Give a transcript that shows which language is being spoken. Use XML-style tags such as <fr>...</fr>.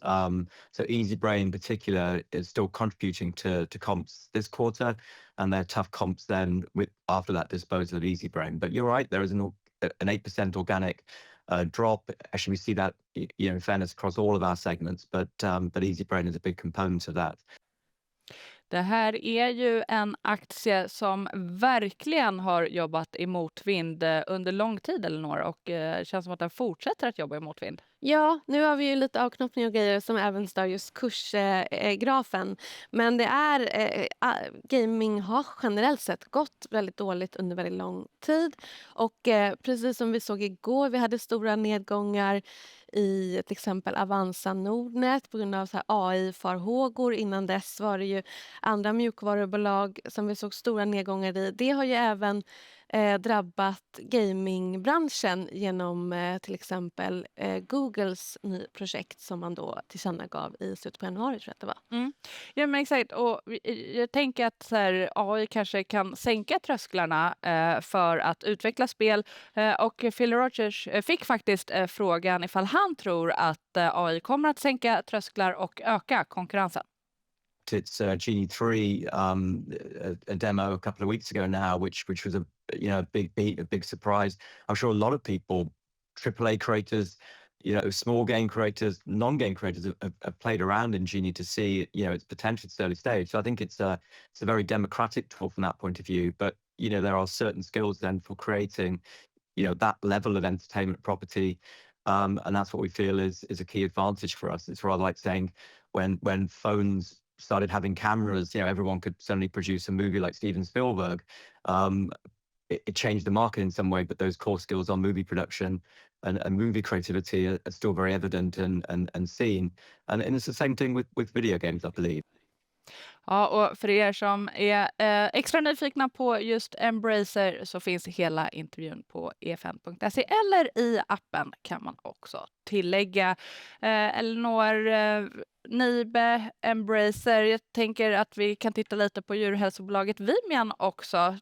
<en>So EasyBrain in particular is still contributing to comps this quarter, and they're tough comps then after that disposal of EasyBrain. But you're right, there is an 8% organic drop. Actually, we see that in fairness across all of our segments, but EasyBrain is a big component of that.</en> <sv>Det här är ju en aktie som verkligen har jobbat i motvind under lång tid, Elinor, och känns som att den fortsätter att jobba i motvind. Ja, nu har vi ju lite avknoppning och grejer som även stör just kursgrafen. Men det är gaming har generellt sett gått väldigt dåligt under väldigt lång tid. Och precis som vi såg igår, vi hade stora nedgångar i till exempel Avanza Nordnet på grund av så här AI-farhågor. Innan dess var det ju andra mjukvarubolag som vi såg stora nedgångar i. Det har ju även drabbat gamingbranschen genom till exempel Googles projekt som man då tillkännagav i slutet på januari, tror jag att det var. Ja, men exakt. Och jag tänker att så här, AI kanske kan sänka trösklarna för att utveckla spel. Och Phil Rogers fick faktiskt frågan ifall han tror att AI kommer att sänka trösklar och öka konkurrensen.</sv> <en>It's Genie 3, a demo a couple of weeks ago now, which was a big beat, a big surprise. I'm sure a lot of people, AAA creators, small game creators, non-game creators have played around in Genie to see its potential at early stage. So I think it's a very democratic tool from that point of view. But there are certain skills then for creating that level of entertainment property, and that's what we feel is a key advantage for us. It's rather like saying when phones started having cameras, everyone could suddenly produce a movie like Steven Spielberg. It changed the market in some way, but those core skills on movie production and movie creativity are still very evident and seen. And it's the same thing with video games, I believe.</en> <sv>Ja, och för er som är extra nyfikna på just Embracer så finns hela intervjun på e5.se eller i appen kan man också tillägga. Elinor, Nibe, Embracer, jag tänker att vi kan titta lite på djurhälsobolaget Vimian också.</sv>